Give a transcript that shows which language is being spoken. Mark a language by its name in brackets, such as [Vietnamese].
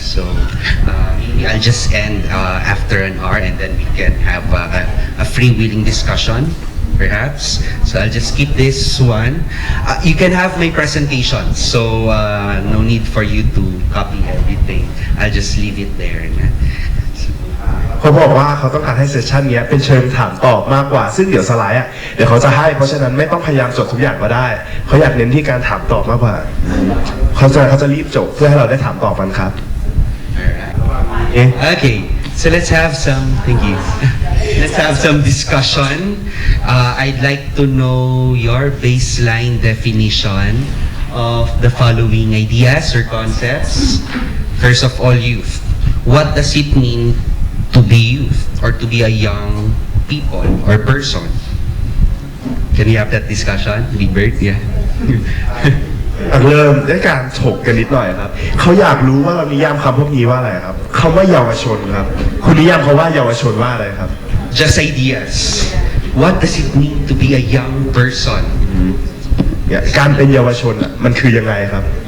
[English] So maybe I'll just end after an hour and then we can have a freewheeling discussion, perhaps. So I'll just skip this one. You can have my presentation, so no need for you to copy everything. I'll just leave it there. [Thai] เขาบอกว่าเขาต้องการให้เซสชันนี้เป็นเชิงถามตอบมากกว่าซึ่งเดี๋ยวสไลด์เดี๋ยวเขาจะให้เพราะฉะนั้นไม่ต้องพยายามจดทุกอย่างก็ได้เขาอยากเน้นที่การถามตอบมากกว่าเขาจะรีบจบเพื่อให้เราได้ถามตอบกันครับ [English] Okay, so let's have some. Thank you. Let's have some discussion. I'd like to know your baseline definition of the following ideas or concepts. First of all, youth. What does it mean to be youth or to be a young people or person? Can we have that discussion, Big Bird? Yeah. [Thai] เริ่มด้วยการถกกันนิดหน่อยครับเขาอยากรู้ว่าเรานิยามคำพวกนี้ว่าอะไรครับคำว่าเยาวชนครับคุณนิยามเขาว่าเยาวชนว่าอะไรครับ [English] Just ideas. What does it mean to be a young person? [Thai] การเป็นเยาวชนมันคือยังไงครับ